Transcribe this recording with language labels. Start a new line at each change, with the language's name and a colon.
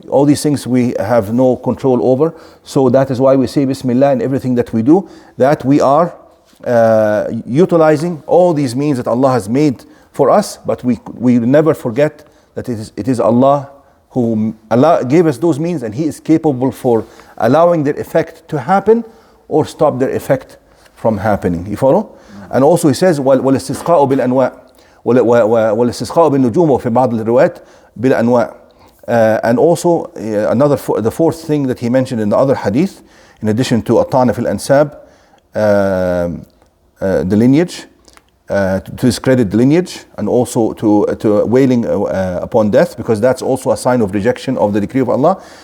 English: All these things we have no control over. So that is why we say Bismillah in everything that we do, that we are utilizing all these means that Allah has made for us, but we never forget that it is Allah who gave us those means, and He is capable for allowing their effect to happen or stop their effect from happening. You follow? And also He says
Arabic: وَالِاسْتِسْقَاءُ بِالْأَنْوَاءِ وَالِاسْتِسْقَاءُ بِالنُّجُومِ وَفِي بَعْضِ الرِّوَايَاتِ بِالْأَنْوَاءِ.
English: And also the fourth thing that he mentioned in the other hadith, in addition to at-ta'na fil ansab, the lineage, to discredit the lineage, and also to wailing upon death, because that's also a sign of rejection of the decree of Allah.